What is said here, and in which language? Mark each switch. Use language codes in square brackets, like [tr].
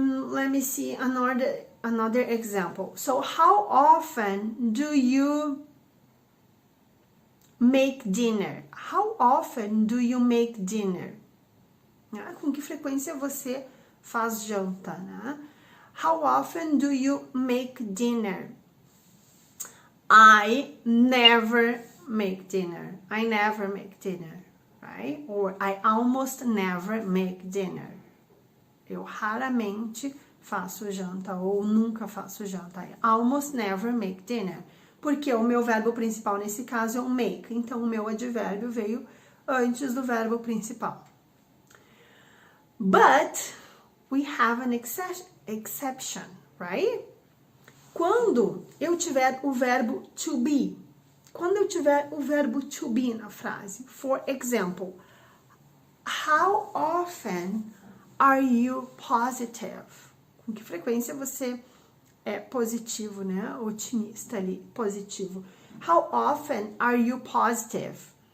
[en] Let me see another example. So, how often do you make dinner? How often do you make dinner? [pt] Com que frequência você faz janta, né? [en] How often do you make dinner? I never make dinner. I never make dinner, right? Or I almost never make dinner. [pt] Eu raramente faço janta ou nunca faço janta. [en] I almost never make dinner. [pt] Porque o meu verbo principal nesse caso é o make. Então, o meu advérbio veio antes do verbo principal. [en] But we have an exception, right? [pt] Quando eu tiver o verbo to be, quando eu tiver o verbo to be na frase, [en] for example, how often are you positive? [pt] Com que frequência você é positivo, né? Otimista ali, positivo. [en] How often are you positive?